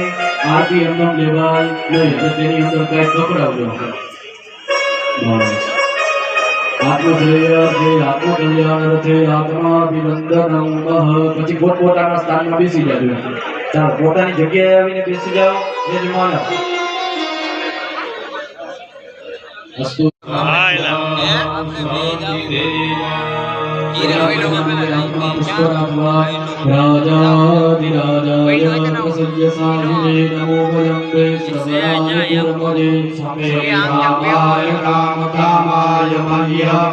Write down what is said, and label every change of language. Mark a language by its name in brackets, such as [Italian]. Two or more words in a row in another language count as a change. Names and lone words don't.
[Gujarati] આરતી એમનેમ લેવાય નહીં તો તેની અંદર કઈ પકડાવજો [Sanskrit] આત્મશ્રેય આત્મકલ્યાણ રથે આત્માભિવંદનમ મહ [Gujarati] પછી પોતપોતાના સ્થાનમાં બેસી જાજો ચાલ પોતાની જગ્યાએ આવીને બેસી જાઓ યજમાનો [Sanskrit] અસ્તુ राजाधिराजाय प्रसज्यसाहिने नमो भजम्बे श्रवणाय पुरमदे समेधाय कामकामाय मह्यं